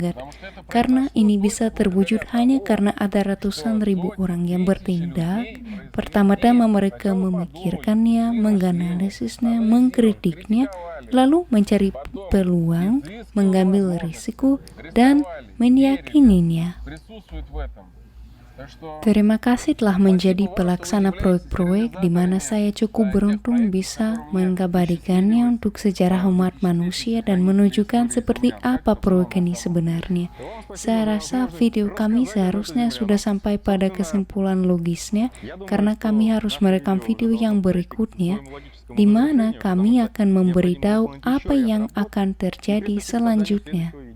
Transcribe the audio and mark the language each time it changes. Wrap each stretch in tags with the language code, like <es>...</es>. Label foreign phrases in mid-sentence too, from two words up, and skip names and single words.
<id>Karena ini bisa terwujud hanya karena ada ratusan ribu orang yang bertindak tidak, pertama-tama mereka memikirkannya, menganalisisnya, mengkritiknya, lalu mencari peluang, mengambil risiko, dan meyakininya.</id> <ru>Присутствует в этом. Так что</ru> <id>Terima kasih telah menjadi pelaksana proyek-proyek di mana saya cukup beruntung bisa mengabadikannya untuk sejarah umat manusia dan menunjukkan seperti apa proyek ini sebenarnya. Saya rasa video kami seharusnya sudah sampai pada kesimpulan logisnya karena kami harus merekam video yang berikutnya di mana kami akan memberitahu apa yang akan terjadi selanjutnya.</id>